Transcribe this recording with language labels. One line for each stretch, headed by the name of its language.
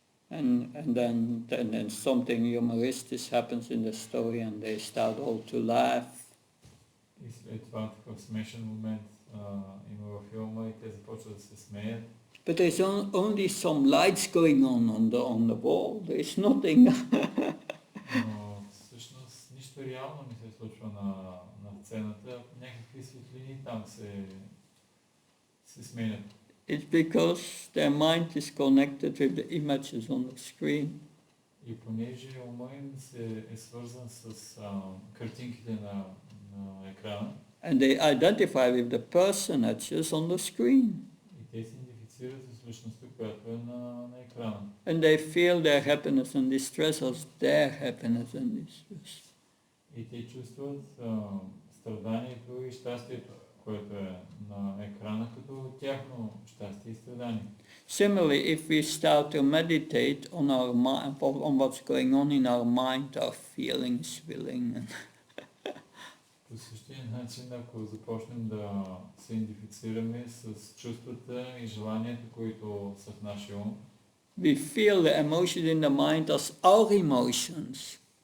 English: And then something humoristic happens in the story and they start all to laugh.
Bulgarian: И след това такъв смешен момент има във филма и те започват да се смеят.
English: But there's only some lights going on the wall. There's nothing.
Bulgarian: Но всъщност нищо реално не се случва на сцената. Някакви светлини там се сменят.
English: It's because their mind is connected with the images on the screen.
Bulgarian: И понеже ума им е свързан с картинките на екрана.
English: And they identify with the personages on the screen.
Bulgarian: И те се идентифицират с личността, която е на екрана.
English: And they feel their happiness and distress as their happiness and distress.
Bulgarian: И те чувстват страданието и щастието, което е на екрана, като тяхно щастие и страдание.
English: Similarly, if we start to meditate on what's going on in our mind, our feelings, willing,
Bulgarian: По същия начин, ако започнем да се идентифицираме с чувствата и желанията, които са в нашия ум,
English: we feel the emotions in the mind as our emotions.